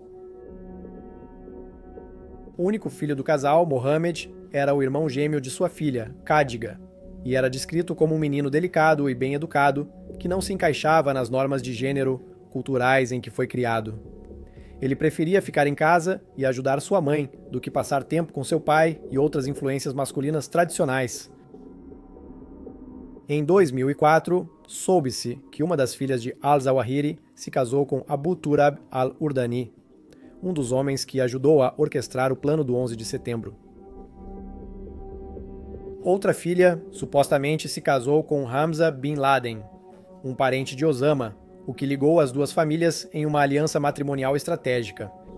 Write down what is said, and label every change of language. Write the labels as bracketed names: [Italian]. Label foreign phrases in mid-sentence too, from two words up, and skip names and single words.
[Portuguese] O único filho do casal, Mohammed, era o irmão gêmeo de sua filha, Khadija, e era descrito como um menino delicado e bem educado, que não se encaixava nas normas de gênero culturais em que foi criado. Ele preferia ficar em casa e ajudar sua mãe do que passar tempo com seu pai e outras influências masculinas tradicionais. Em 2004, soube-se que uma das filhas de al-Zawahiri se casou com Abu Turab al-Urdani, um dos homens que ajudou a orquestrar o plano do 11 de setembro. Outra filha, supostamente, se casou com Hamza bin Laden, um parente de Osama, o que ligou as duas famílias em uma aliança matrimonial estratégica.